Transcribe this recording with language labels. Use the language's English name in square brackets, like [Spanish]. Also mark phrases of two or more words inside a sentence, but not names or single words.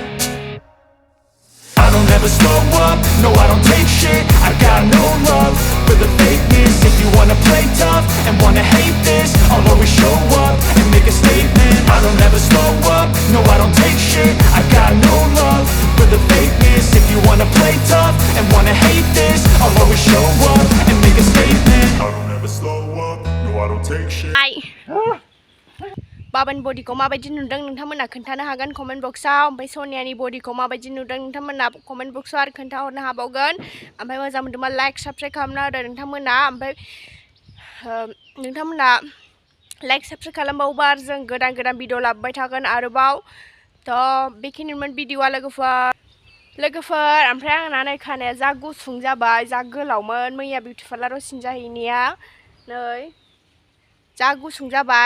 [English] I don't ever slow up, no I don't take shit I've got no love for the fakeness If you wanna play play tough and wanna hate this, I'll always show up and make a statement. I don't ever slow up, no I don't take shit. I got no love for the fakeness. If you wanna play tough and wanna hate this, I'll always show up and make a statement. I don't ever slow up, no I don't take shit. [Bodo] बाबानि बडिखौ माबायदि नुदों नोंथांमोना खोन्थानो हागोन [English] comment box [Bodo] ओमफ्राय सनियानि बडिखौ माबायदि नुदों नोंथांमोना [English] comment box [Bodo] आरो खोन्थाहरनो हाबावगोन ओमफ्राय मोजां मोनदोंबा [English] like subscribe [Bodo] खालामना होदो नोंथांमोना ओमफ्राय नोंथांमोना [English] like subscribe [Bodo] खालामबावोबा जों गोदान गोदान भिडिअ लाबोबाय थागोन आरोबाव थ' बेखिनिमोन भिडिअआ लोगोफोर ओमफ्राय आंना नै खानाया जा गुसुं जाबाय जा गोलावमोन मैया [English] beauty parlour [Bodo] सिनजाहैनाया नै जा गुसुं जाबाय